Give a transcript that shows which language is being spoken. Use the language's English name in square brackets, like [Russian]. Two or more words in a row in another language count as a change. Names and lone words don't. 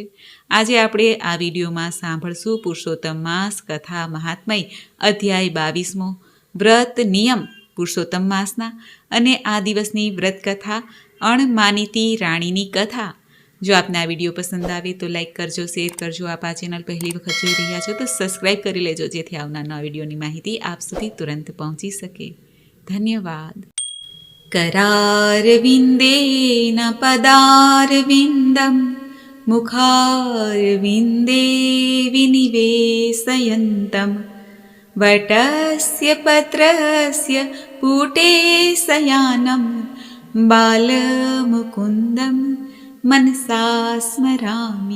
[Gujarati] આજે આપણે આ વિડીયોમાં સાંભળશું પુરુષોત્તમ માસ કથા મહાત્મય અધ્યાય 22મો વ્રત નિયમ પુરુષોત્તમ માસના અને આ દિવસની વ્રત કથા અણમાનીતી રાણીની કથા. જો આપને આ વિડીયો પસંદ આવે તો લાઈક કરજો, શેર કરજો. આપ આ ચેનલ પહેલી વખત જોઈ રહ્યા છો તો સબસ્ક્રાઈબ કરી લેજો, જેથી આવનાર નવા વિડીયોની માહિતી આપ સુધી તુરંત પહોંચી શકે. ધન્યવાદ. [Sanskrit] करारविन्देन पदारविन्दं मुखारविन्दे विनिवेशयन्तं वटस्य पत्रस्य पुटे शयानं बालमुकुन्दं मनसा स्मरामि.